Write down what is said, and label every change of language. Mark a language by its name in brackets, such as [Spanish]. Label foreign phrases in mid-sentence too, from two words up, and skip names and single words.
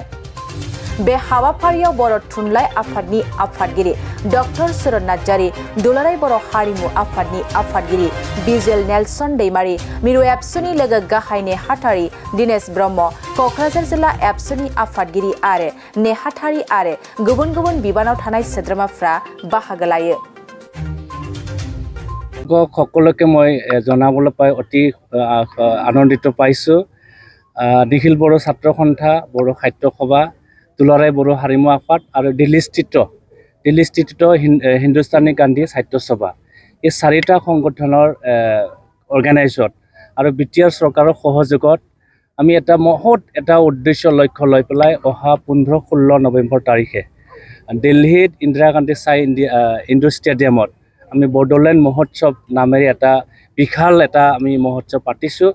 [Bodo] बे हाबाफारियाव बर' थुनलाइ आफादनि आफादगिरि डक्टर सुरत नार्जारी, दुलाराय बर' हारिमु आफादनि आफादगिरि बिजुएल नेलसन दैमारी, मिरु एबसुनि लोगो गाहाय नेहाथारि दिनेश ब्रह्म, क'क्राझार जिल्ला एबसुनि आफादगिरि आरो नेहाथारि आरो गुबुन गुबुन बिबानाव थानाय सोद्रोमाफ्रा बाहागो लायो। [Assamese] সকলোকে মই জনাবলৈ পাই অতি আনন্দিত পাইছোঁ। নিখিল বড়ো ছাত্ৰ সন্থা, বড়ো সাহিত্য সভা, দুলাৰায় বড়ো হাৰিমু আফাদ আৰু দিল্লীস্থিত হিন্দুস্তানী গান্ধী সাহিত্য সভা, এই চাৰিটা সংগঠনৰ অৰ্গেনাইজত আৰু বিটিআৰ চৰকাৰৰ সহযোগত আমি এটা মহৎ উদ্দেশ্য লক্ষ্য লৈ পেলাই অহা 15-16 নৱেম্বৰ তাৰিখে দিল্লীত ইন্দিৰা গান্ধী চাই ইনডোৰ ষ্টেডিয়ামত আমি বড়োলেণ্ড মহোৎসৱ নামেৰে এটা বিশাল আমি মহোৎসৱ পাতিছোঁ।